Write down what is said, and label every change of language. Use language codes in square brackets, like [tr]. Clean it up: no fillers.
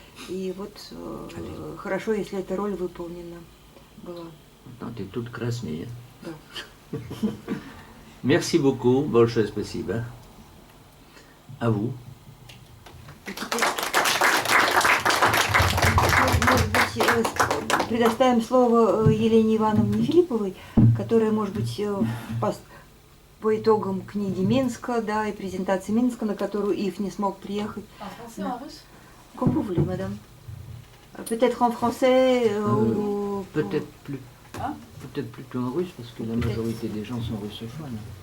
[ru] И вот хорошо, если эта роль выполнена была. [fr] T'es toute [ru] красная. Да. [fr] Merci beaucoup, [ru] большое спасибо. [fr] À vous. [ru] Может быть, предоставим слово Елене Ивановне Филипповой, которая, может быть, по итогам книги Минска, да, и презентации Минска, на которую Ив не смог приехать. [fr] Comme vous voulez, madame. Peut-être en français ou... Peut-être plutôt en russe, parce que la majorité des gens sont russophones.